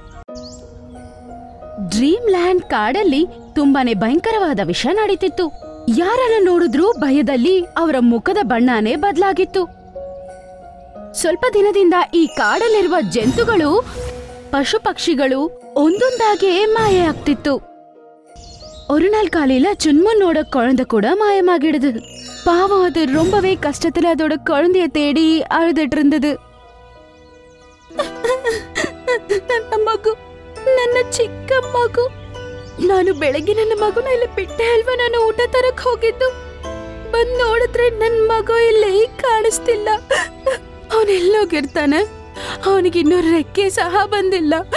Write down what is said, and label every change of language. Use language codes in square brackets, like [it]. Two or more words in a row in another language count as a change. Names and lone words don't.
[kn] ಡ್ರೀಮ್ ಲ್ಯಾಂಡ್ ಕಾಡಲ್ಲಿ ತುಂಬಾನೇ ಭಯಂಕರವಾದ ವಿಷಯ ನಡೀತಿತ್ತು. ಯಾರನ್ನ ನೋಡಿದ್ರೂ ಭಯದಲ್ಲಿ ಅವರ ಮುಖದ ಬಣ್ಣನೇ ಬದಲಾಗಿತ್ತು. ಸ್ವಲ್ಪ ದಿನದಿಂದ ಈ ಕಾಡಲ್ಲಿರುವ ಜಂತುಗಳು, ಪಶು ಪಕ್ಷಿಗಳು ಒಂದೊಂದಾಗೆ ಮಾಯ ಆಗ್ತಿತ್ತು. [ta] ஒரு நாள் காலையில சுன்மனோட குழந்தை கூட மாயமாகிடுது. பாவம், அது ரொம்பவே கஷ்டத்துல அதோட குழந்தைய தேடி அழுதுட்டு இருந்தது. [kn] ನನ್ನ ಮಗು, ನನ್ನ ಚಿಕ್ಕ ಮಗು. ನಾನು ಬೆಳಗ್ಗೆ ನನ್ನ ಮಗುನ ಇಲ್ಲಿ ಬಿಟ್ಟೆ ಅಲ್ವಾ ನಾನು ಊಟ ತರಕ್ ಹೋಗಿದ್ದು. ಬಂದ್ ನೋಡಿದ್ರೆ ನನ್ ಮಗು ಇಲ್ಲಿ ಕಾಣಿಸ್ತಿಲ್ಲ. ಅವನೆಲ್ಲೋಗಿರ್ತಾನೆ? ಅವನಿಗಿನ್ನೂ ರೆಕ್ಕೆ ಸಹ ಬಂದಿಲ್ಲ.